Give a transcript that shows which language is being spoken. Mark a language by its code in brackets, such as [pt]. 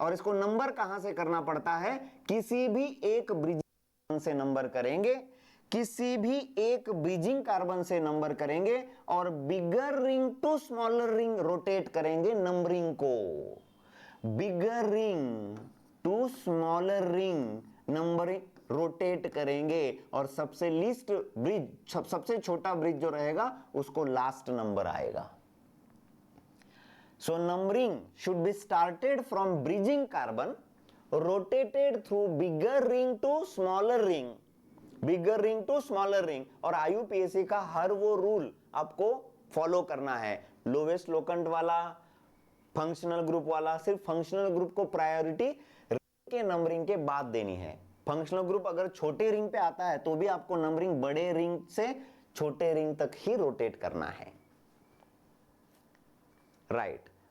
[hi] और इसको नंबर कहां से करना पड़ता है, किसी भी एक ब्रिजिंग से नंबर करेंगे, किसी भी एक ब्रिजिंग कार्बन से नंबर करेंगे, और [en] bigger ring to smaller ring [hi] rotate करेंगे नंबरिंग को। [en] bigger ring to smaller ring [hi] numbering rotate करेंगे, और सबसे लीस्ट ब्रिज, सबसे छोटा ब्रिज जो रहेगा उसको लास्ट नंबर आएगा। [en] So numbering should be started from bridging carbon, rotated through bigger ring to smaller ring, bigger ring to smaller ring। [hi] और IUPAC का हर वो रूल आपको फॉलो करना है, लोवेस्ट लोकेंट वाला, फंक्शनल ग्रुप वाला सिर्फ फंक्शनल ग्रुप को प्रायोरिटी रिंग के नंबरिंग के बाद देनी है। फंक्शनल ग्रुप अगर छोटे रिंग पे आता है तो भी आपको नंबरिंग बड़े रिंग से छोटे रिंग तक ही रोटेट करना है, राइट?